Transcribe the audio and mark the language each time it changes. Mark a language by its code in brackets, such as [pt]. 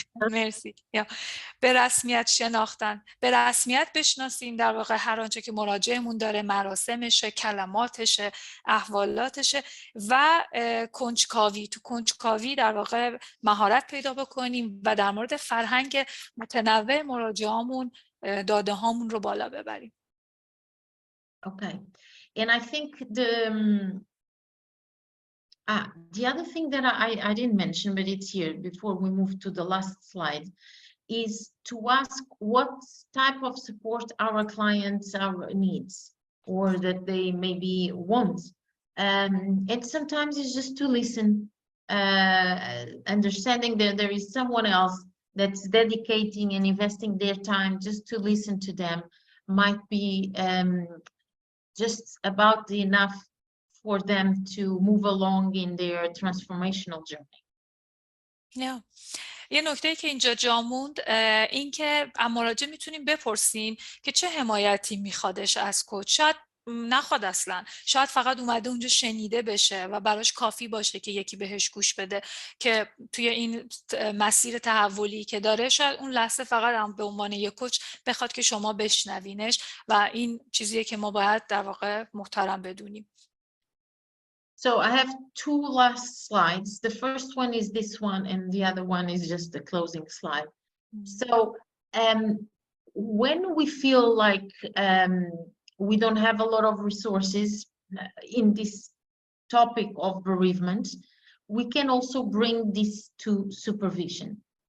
[fa] مرسی. یا به رسمیت شناختن، به رسمیت بشناسیم در واقع هر آنچه که مراجعمون داره، مراسمشه، کلماتشه، احوالاتشه و کنجکاوی، تو کنجکاوی در واقع مهارت پیدا بکنیم و در مورد فرهنگ متنوع مراجعامون داده هامون رو بالا ببریم. [en] Okay, and I think the other thing that I didn't mention, but it's here before we move to the last slide, is to ask what type of support our clients needs or that they maybe want. And sometimes it's just to listen, understanding that there is someone else that's dedicating and investing their time just to listen to them might be just about enough for them to move along in their transformational journey. Yeah. [fa] یه نکته که اینجا جا موند این که مراجع میتونیم بپرسیم که چه حمایتی میخوادش از کوچ. شاید نخواد اصلا، شاید فقط اومده اونجا شنیده بشه و براش کافی باشه که یکی بهش گوش بده که توی این مسیر تحولی که داره شاید اون لحظه فقط هم به عنوان یک کوچ بخواد که شما بشنوینش و این چیزیه که ما باید در واقع محترم بدونیم. [en] So I have two last slides. The first one is this one and the other one is just the closing slide. So when we feel like we don't have a lot of resources in this topic of bereavement, we can also bring this to supervision.